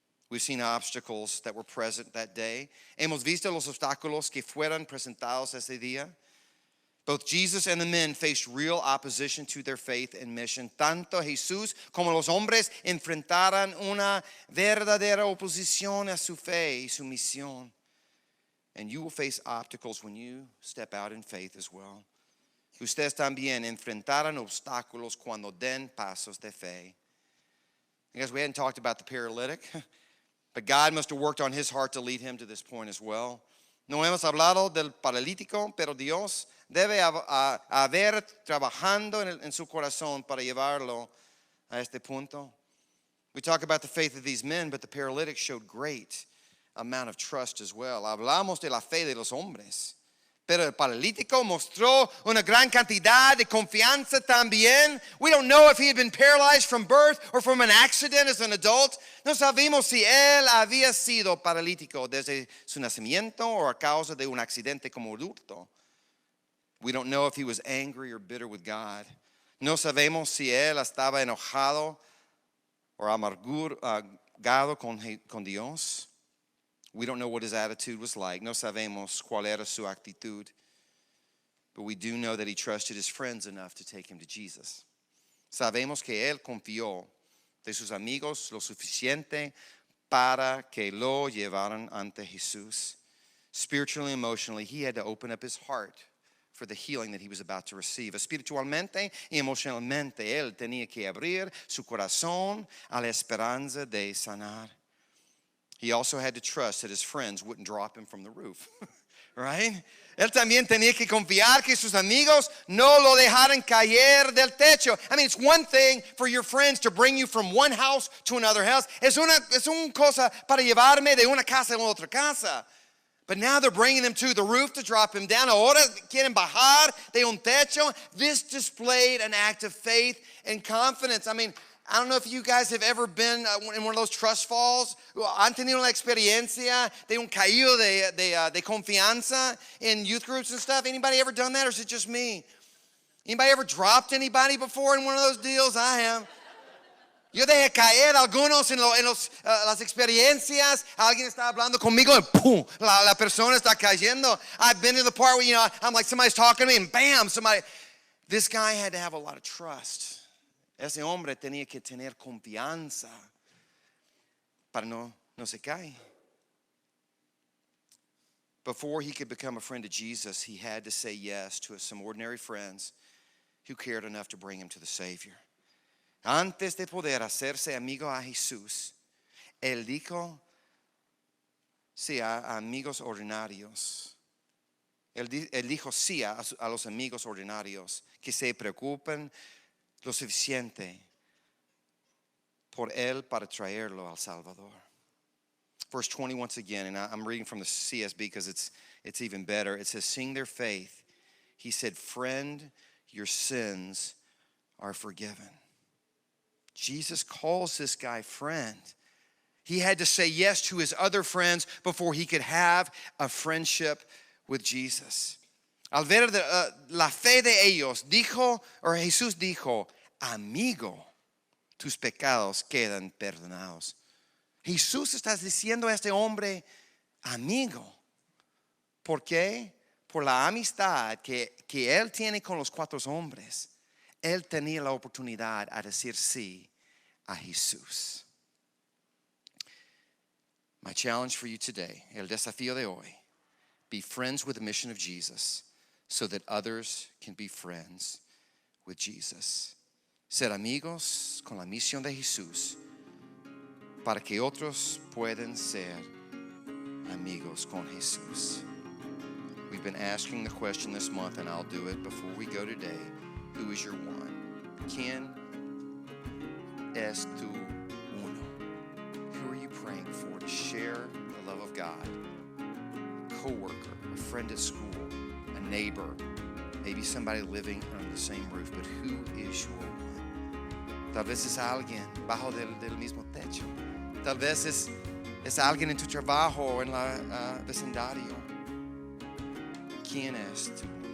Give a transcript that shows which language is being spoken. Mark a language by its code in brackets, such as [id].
[en] We've seen obstacles that were present that day. [es] Hemos visto los obstáculos que fueron presentados ese día. [en] Both Jesus and the men faced real opposition to their faith and mission. [es] Tanto Jesús como los hombres enfrentaron una verdadera oposición a su fe y su misión. [en] And you will face obstacles when you step out in faith as well. [es] Ustedes también enfrentarán obstáculos cuando den pasos de fe. [en] I guess we hadn't talked about the paralytic, but God must have worked on his heart to lead him to this point as well. [es] No hemos hablado del paralítico, pero Dios debe haber trabajando en su corazón para llevarlo a este punto. [en] We talk about the faith of these men, but the paralytic showed great amount of trust as well. [es] Hablamos de la fe de los hombres, pero el paralítico mostró una gran cantidad de confianza también. [en] We don't know if he had been paralyzed from birth or from an accident as an adult. [es] No sabemos si él había sido paralítico desde su nacimiento o a causa de un accidente como adulto. [en] We don't know if he was angry or bitter with God. [es] No sabemos si él estaba enojado o amargado con Dios. [en] We don't know what his attitude was like. [es] No sabemos cuál era su actitud. [en] But we do know that he trusted his friends enough to take him to Jesus. [es] Sabemos que él confió de sus amigos lo suficiente para que lo llevaran ante Jesús. [en] Spiritually and emotionally, he had to open up his heart for the healing that he was about to receive. [es] Espiritualmente y emocionalmente, él tenía que abrir su corazón a la esperanza de sanar. [en] He also had to trust that his friends wouldn't drop him from the roof, right? [es] Él también tenía que confiar que sus amigos no lo dejaran caer del techo. [en] I mean, it's one thing for your friends to bring you from one house to another house. [es] Es una cosa para llevarme de una casa a otra casa. [en] But now they're bringing him to the roof to drop him down. [es] Ahora quieren bajar de un techo. [en] This displayed an act of faith and confidence. I mean, I don't know if you guys have ever been in one of those trust falls. [es] Han tenido una experiencia de un caído de confianza [en] in youth groups and stuff. Anybody ever done that, or is it just me? Anybody ever dropped anybody before in one of those deals? I have. [es] Yo dejé caer algunos en las experiencias. Alguien está hablando conmigo [en] and boom, [es] la persona está cayendo. [en] I've been to the part where, I'm like, somebody's talking to me and bam, somebody. This guy had to have a lot of trust. [es] Ese hombre tenía que tener confianza para no se cae. [en] before he could become a friend of Jesus, he had to say yes to some ordinary friends who cared enough to bring him to the Savior. [es] Antes de poder hacerse amigo a Jesús, él dijo sí a amigos ordinarios. Él dijo sí a los amigos ordinarios que se preocupan lo suficiente por él para traerlo al Salvador. [en] Verse 20 once again, and I'm reading from the CSB because it's even better. It says, seeing their faith, he said, friend, your sins are forgiven. Jesus calls this guy friend. He had to say yes to his other friends before he could have a friendship with Jesus. [es] Al ver la fe de ellos, Jesús dijo, amigo, tus pecados quedan perdonados. Jesús está diciendo a este hombre, amigo. ¿Por qué? Por la amistad que él tiene con los cuatro hombres. Él tenía la oportunidad a decir sí a Jesús. [en] My challenge for you today, [es] el desafío de hoy, [en] be friends with the mission of Jesus so that others can be friends with Jesus. [es] Ser amigos con la misión de Jesús para que otros puedan ser amigos con Jesús. [en] We've been asking the question this month, and I'll do it before we go today. Who is your one? [es] ¿Quién es tu uno? [en] Who are you praying for to share the love of God? A coworker, a friend at school, a neighbor, maybe somebody living under the same roof, but who is your one? [es] Tal vez es alguien bajo del mismo techo. Tal vez es alguien en tu trabajo o en la vecindario. ¿Quién es tu